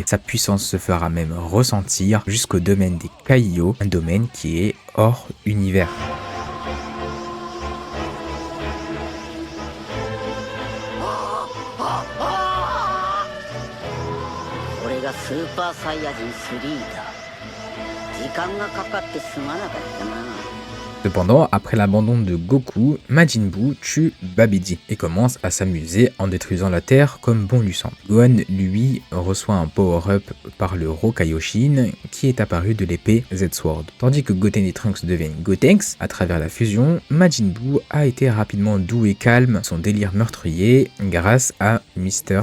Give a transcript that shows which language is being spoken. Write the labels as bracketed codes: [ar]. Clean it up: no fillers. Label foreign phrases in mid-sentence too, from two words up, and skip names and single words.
[fr] Sa puissance se fera même ressentir jusqu'au domaine des Kaio, un domaine qui est hors univers. [ja] Super Saiyajin 3 だ。時間がかかってすまなかったな。 [fr] Cependant, après l'abandon de Goku, Majin Buu tue Babidi et commence à s'amuser en détruisant la Terre comme bon lui semble. Gohan, lui, reçoit un power-up par le Rokaioshin qui est apparu de l'épée Z-Sword. Tandis que Goten et Trunks deviennent Gotenks à travers la fusion, Majin Buu a été rapidement doux et calme son délire meurtrier grâce à Mr.